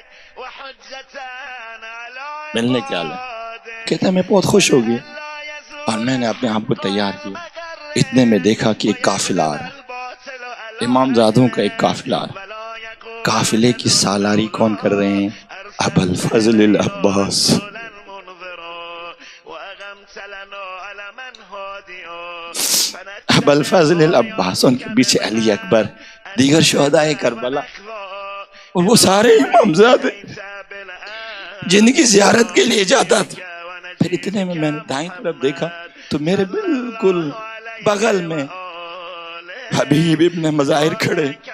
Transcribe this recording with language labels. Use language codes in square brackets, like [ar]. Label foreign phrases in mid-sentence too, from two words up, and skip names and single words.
[ur] ملنے کے آ رہے ہیں. کہتا ہے میں بہت خوش ہو گیا اور میں نے اپنے آپ کو تیار کیا. اتنے میں دیکھا کہ ایک قافلہ آ رہا ہے، امام زادوں کا ایک قافلہ آ رہا ہے. قافلے کی سالاری کون کر رہے ہیں؟ ابوالفضل العباس. ابوالفضل العباس، ان کے پیچھے علی اکبر دیگر شہدائے کربلا، اور وہ سارے امامزادے جن کی زیارت کے لیے جاتا تھا. پھر اتنے میں نے دائیں طرف دیکھا تو میرے بالکل بغل میں حبیب ابن مظاہر کھڑے.